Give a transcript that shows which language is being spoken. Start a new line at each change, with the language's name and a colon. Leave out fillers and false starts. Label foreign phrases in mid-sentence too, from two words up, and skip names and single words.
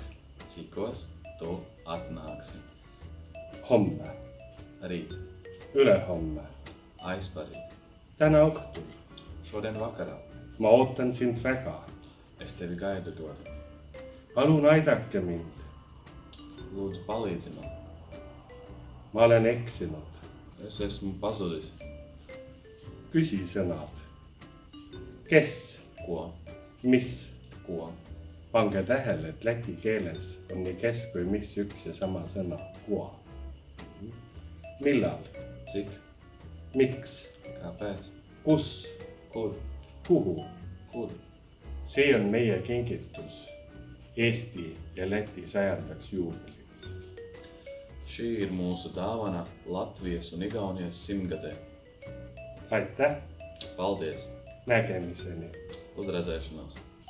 Latvian: Cikos tu atnāksi?
Estonian: Homme.
Latvian: Rīt.
Estonian: Ülehomme.
Latvian: Aizparīt.
Estonian: Täna õhtul.
Latvian: Šodien vakarā.
Estonian: Ma ootan sind väga.
Latvian: Es tevi gaidu ļoti.
Estonian: Palun aidake mind.
Latvian: Lūdzu palīdzi man.
Estonian: Ma olen eksinud.
Latvian: Es esmu pazudis.
Estonian: Küsi sõnad. Kes?
Latvian: Ko?
Estonian: Mis?
Latvian: Ko?
Estonian: Pange tähele, et läti keeles on nii kes kui mis üks ja sama sõna. Kua. Millal?
Latvian: Cik?
Estonian: Miks?
Latvian: Kāpēc?
Estonian: Kus?
Latvian: Kur?
Estonian: Kuhu?
Latvian: Kur?
Estonian: See on meie kingitus Eesti ja Läti 100. juubeliks.
Latvian: Šī ir mūsu dāvana Latvijas un Igaunijas 100-gadē.
Estonian: Aitäh!
Latvian: Paldies!
Estonian: Nägemiseni!
Latvian: Uz redzēšanos!